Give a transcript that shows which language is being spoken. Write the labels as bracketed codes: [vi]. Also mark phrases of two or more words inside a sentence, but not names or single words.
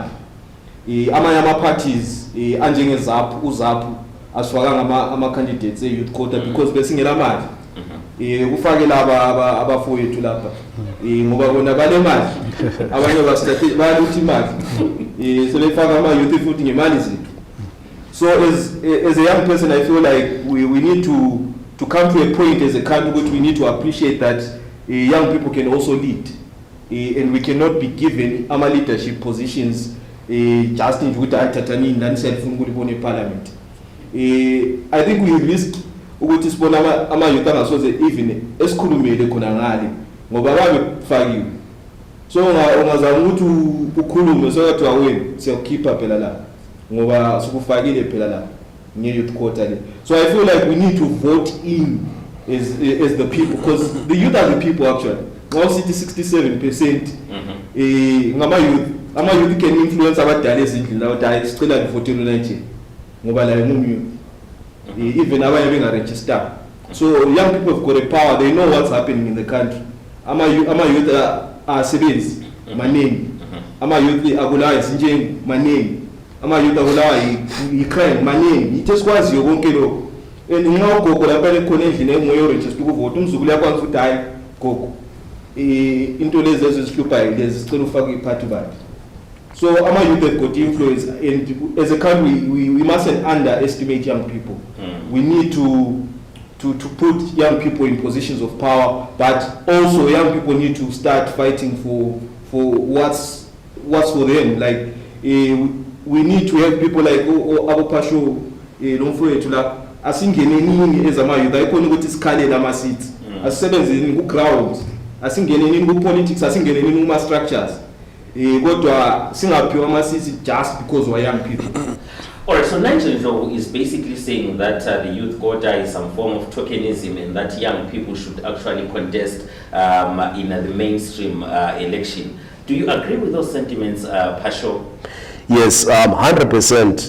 [nd] Amanye ama-parties anjenge-ZAPU, uZAPU asifakanga ama-candidates e-youth quota because besingela mali. Kufake laba abafowethu lapha ngoba bona bale mali abanye baluthi imali sebefaka ama-youth futhi ngemali zethu. [en] So as a young person, I feel like we need to come to a point as a country which we need to appreciate that young people can also lead, and we cannot be given ama leadership positions just in [nd] ukuthi ayithathani nani selifuna ukulibona eParliament. [en] I think we risk [nd] ukuthi sibona ama-youth angasoze even esikhulumele khona ngale ngoba babefakiwe. So ungazama ukuthi ukhulume sokathiwa wena siyakukhipha phela la ngoba sikufakile phela la nge-youth quota le. [en] So I feel like we need to vote in as the people, because the youth are the people actually. Now city 67% ngama-youth. [nd] Ama-youth [en] can influence [nd] abadala ezindlini la ukuthi sicela ngivotele nanje ngoba la ngumyouth. Even abanye bengaregister. [en] So young people have got a power, they know what's happening in the country. [nd] Ama-youth asebenzi maningi, ama-youth abulawa izinjengo maningi, ama-youth abulawa i-crime maningi. Ithe sikwaziyo konke lokho. And nxa ugogo lapha ekhona endlini enguye oregister ukuvota, umzukulu yakwazi ukuthi hayi gogo into lezi ezisihluphayo lezi sicela ufake iphathi bakhe. [en] So ama-youth have got influence, and as a country we mustn't underestimate young people. We need to put young people in positions of power, but also young people need to start fighting for what's for them. Like we need to have people like [nd] Abopasho nomfowethu la asingene nini ezama-youth ayikhona ukuthi sikhalele ama-seats, asisebenzeni ku-ground, asingene nini ku-politics, asingene nini kuma-structures, kodwa singaphiwa ama-seats [en] just because we're young people. Alright, so Nigel Ndlovu is basically saying that the youth quota is some form of tokenism and that young people should actually contest in the mainstream election. Do you agree with those sentiments, Pasho? Yes, 100%.